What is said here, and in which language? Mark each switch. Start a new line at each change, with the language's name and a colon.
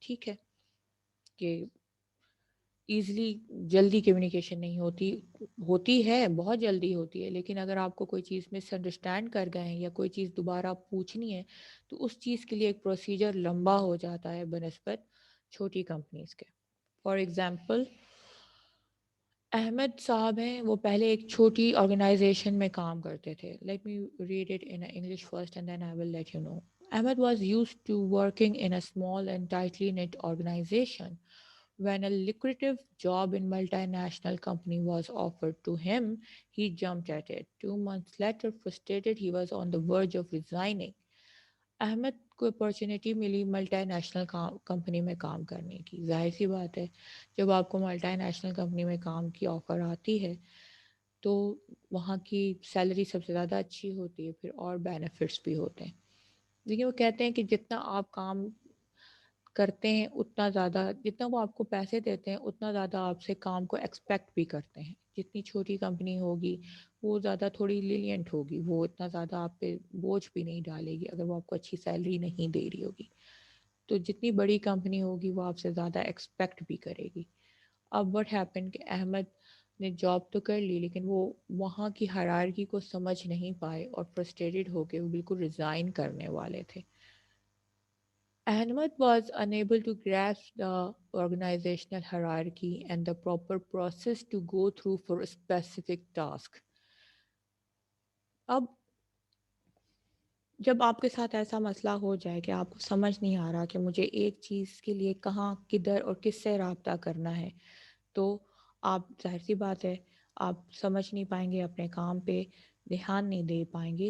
Urdu: ٹھیک ہے کہ ایزلی جلدی کمیونیکیشن نہیں ہوتی، ہوتی ہے بہت جلدی ہوتی ہے، لیکن اگر آپ کو کوئی چیز مس انڈرسٹینڈ کر گئے ہیں یا کوئی چیز دوبارہ پوچھنی ہے تو اس چیز کے لیے ایک پروسیجر لمبا ہو جاتا ہے بنسبت چھوٹی کمپنیز کے.
English: for example
Urdu: احمد صاحب ہیں، وہ پہلے ایک چھوٹی آرگنائزیشن میں کام کرتے تھے.
English: Let me read it in English first and then I will let you know. Ahmed was used to working in a small and tightly knit organization. When a lucrative job in multinational company was offered to him, he jumped at it. 2 months later, frustrated, he was on the verge of resigning.
Urdu: Ahmad کو opportunity ملی multi national company میں کام کرنے کی. ظاہر سی بات ہے جب آپ کو ملٹی نیشنل کمپنی میں کام کی آفر آتی ہے تو وہاں کی سیلری سب سے زیادہ اچھی ہوتی ہے، پھر اور بینیفٹس بھی ہوتے ہیں. لیکن وہ کہتے ہیں کہ جتنا آپ کام کرتے ہیں اتنا زیادہ، جتنا وہ آپ کو پیسے دیتے ہیں اتنا زیادہ آپ سے کام کو ایکسپیکٹ بھی کرتے ہیں. جتنی چھوٹی کمپنی ہوگی وہ زیادہ تھوڑی لینینٹ ہوگی، وہ اتنا زیادہ آپ پہ بوجھ بھی نہیں ڈالے گی اگر وہ آپ کو اچھی سیلری نہیں دے رہی ہوگی. تو جتنی بڑی کمپنی ہوگی وہ آپ سے زیادہ ایکسپیکٹ بھی کرے گی. اب
English: what happen
Urdu: کہ احمد نے جاب تو کر لی لیکن وہ وہاں کی ہرارکی کو سمجھ نہیں پائے اور فرسٹریٹڈ ہو کے وہ بالکل ریزائن کرنے والے تھے.
English: Ahmed was unable to grasp the organizational hierarchy and the proper process to go through for a specific task.
Urdu: اب جب آپ کے ساتھ ایسا مسئلہ ہو جائے کہ آپ کو سمجھ نہیں آ رہا کہ مجھے ایک چیز کے لیے کہاں کدھر اور کس سے رابطہ کرنا ہے، تو آپ ظاہر سی بات ہے آپ سمجھ نہیں پائیں گے، اپنے کام پہ دھیان نہیں دے پائیں گے.